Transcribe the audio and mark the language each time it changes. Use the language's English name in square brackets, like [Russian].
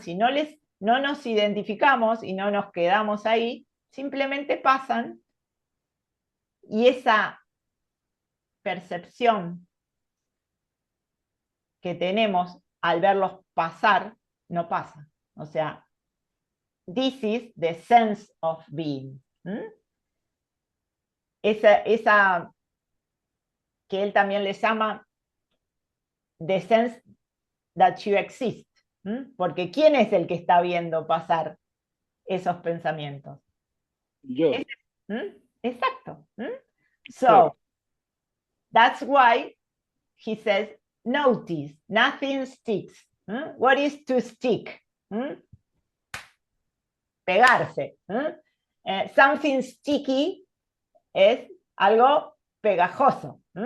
[Spanish] Si no nos identificamos y no nos quedamos ahí, simplemente pasan y esa percepción que tenemos al verlos pasar, no pasa. O sea, [English] this is the sense of being. [Spanish] Esa que él también le llama [English] the sense that you exist. [Spanish] Porque ¿quién es el que está viendo pasar esos pensamientos? Yo. Exacto. [English] So, that's why he says, notice, nothing sticks. What is to stick? [Spanish] Pegarse. [English] Something sticky [Spanish] es algo pegajoso.